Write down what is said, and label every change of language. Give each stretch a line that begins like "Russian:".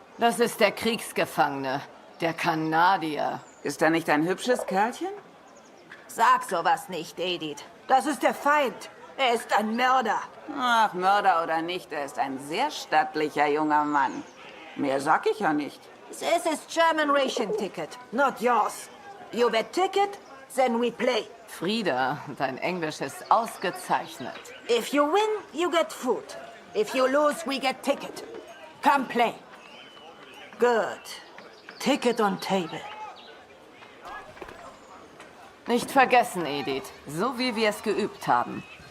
German: Das ist der Kriegsgefangene, der Kanadier. Ist er nicht ein hübsches Kerlchen? Sag sowas nicht, Edith. Das ist der Feind. Er ist ein Mörder. Ach, Mörder oder nicht, er ist ein sehr stattlicher junger Mann. Mehr sag ich ja nicht.
English: This is German ration ticket, not yours. You bet ticket, then we play.
German: Frieda, dein Englisch ist ausgezeichnet.
English: If you win, you get food. If you lose, we get ticket. Come play. Good. Ticket on table.
German: Nicht vergessen, Edith, so wie wir es geübt haben.